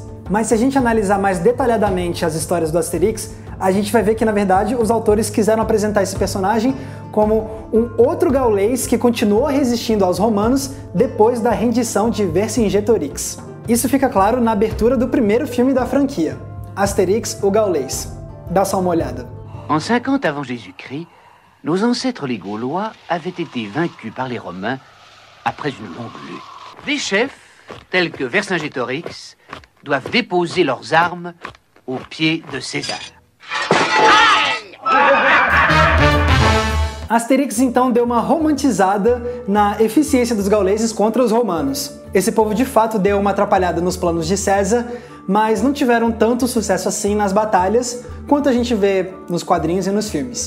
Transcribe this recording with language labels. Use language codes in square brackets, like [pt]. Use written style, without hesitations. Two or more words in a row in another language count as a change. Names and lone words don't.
[pt] Mas se a gente analisar mais detalhadamente as histórias do Asterix, a gente vai ver que, na verdade, os autores quiseram apresentar esse personagem como um outro gaulês que continuou resistindo aos romanos depois da rendição de Vercingetorix. Isso fica claro na abertura do primeiro filme da franquia, Asterix, o Gaulês. Dá só uma olhada. [fr] En 50 avant Jésus-Christ, nos ancêtres les Gaulois avaient été vaincus par les Romains après une longue lutte. Des chefs, tels que Vercingetorix, doivent déposer leurs armes aux pieds de César. [pt] Asterix então deu uma romantizada na eficiência dos gauleses contra os romanos. Esse povo de fato deu uma atrapalhada nos planos de César, mas não tiveram tanto sucesso assim nas batalhas quanto a gente vê nos quadrinhos e nos filmes.